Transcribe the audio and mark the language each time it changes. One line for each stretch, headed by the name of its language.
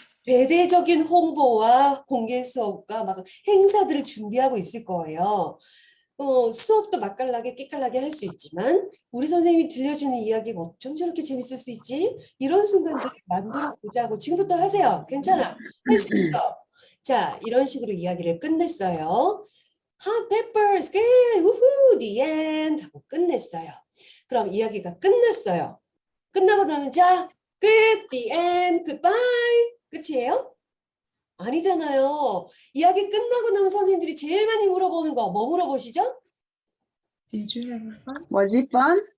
Korean: 대대적인 홍보와 공개 수업과 막 행사들을 준비하고 있을 거예요. 수업도 맛깔나게 끼깔나게 할 수 있지만 우리 선생님이 들려주는 이야기가 어쩜 저렇게 재밌을 수 있지? 이런 순간들을 만들어 보자고. 지금부터 하세요. 괜찮아. 할 수 있어. 자, 이런 식으로 이야기를 끝냈어요.
English: Hot peppers, good, 우후, the end
Korean: 하고 끝냈어요. 그럼 이야기가 끝났어요. 끝나고 나면 자, 끝,
English: the end, goodbye.
Korean: 끝이에요? 아니잖아요. 이야기 끝나고 나면 선생님들이 제일 많이 물어보는 거 뭐 물어보시죠?
English: Did you have fun? Was it fun?